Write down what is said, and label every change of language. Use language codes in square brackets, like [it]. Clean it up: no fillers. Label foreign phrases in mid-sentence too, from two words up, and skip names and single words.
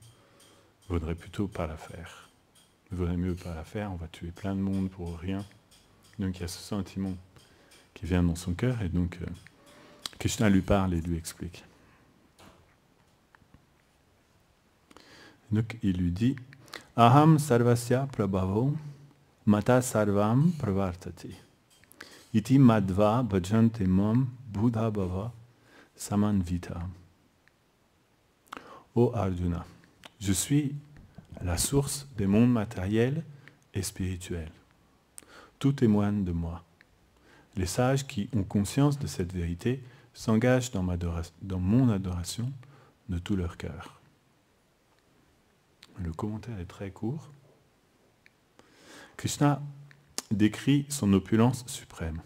[fr] Il vaudrait plutôt pas la faire. Il vaudrait mieux pas la faire, on va tuer plein de monde pour rien. Donc, il y a ce sentiment qui vient dans son cœur, et donc, Krishna lui parle et lui explique. Donc il lui dit [sa] Aham sarvasya prabhavo mata sarvam pravartati iti madva bhajante mam buddha bhava samanvita. [fr] Ô Arjuna, je suis la source des mondes matériels et spirituels. Tout témoigne de moi. Les sages qui ont conscience de cette vérité s'engagent dans mon adoration de tout leur cœur. Le commentaire est très court. Krishna décrit son opulence suprême.